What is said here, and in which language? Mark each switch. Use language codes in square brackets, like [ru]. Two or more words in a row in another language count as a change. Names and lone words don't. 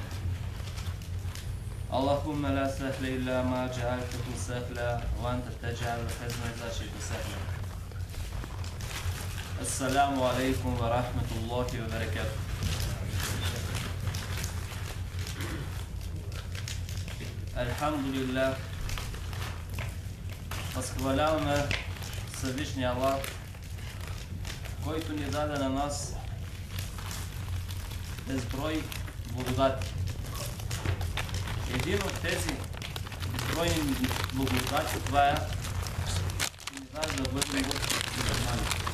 [ar] اللهم لا سهل إلا ما جعلته سهلا وأنت تجعل الحزن إذا شئت سهلا. السلام عليكم ورحمة الله وبركاته. Alhamdulillah, [bg] възхваляваме Всевишния Аллах, който ни даде на нас безброй благодати. Един от тези безбройни благодати, това е, че ни даде да бъдем мюсюлмани.